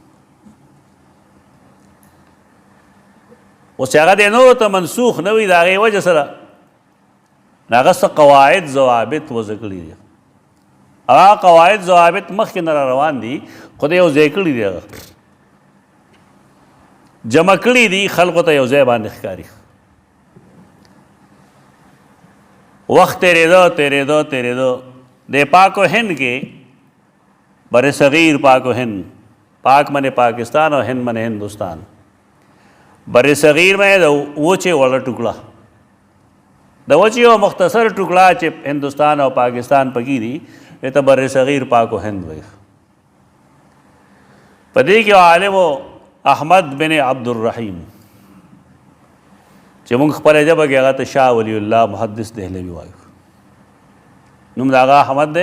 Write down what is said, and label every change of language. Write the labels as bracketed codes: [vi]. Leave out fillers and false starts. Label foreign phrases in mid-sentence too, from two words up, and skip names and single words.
[ps] اوس چې هغه دی نورو ته منسوخ نه وي د هغې وجه سره هغه څه قواعد ضوابط وضع کړي دي هغه قواعد ضوابط مخکې نه را روان دي خو د یو ځای کړي دي هغه جمع کړي دي خلقو ته یو ځای باندې ښکاري وخت تیرېدو د پاک و هند کې بر صغیر پاک و هند پاک من پاکستان او هند من ہندوستان بر صغیر میں د وچې وړه ټوکړه د وچې یو مختصر ټوکړه چې هندوستان او پاکستان پکې دي ته بر صغیر پاک و هند وایي په دې کې عالم احمد بن عبد الرحیم چې موږ خپله ژبه کې هغه ته شاه ولی الله محدث دهلوي وایو نوم د هغه احمد دی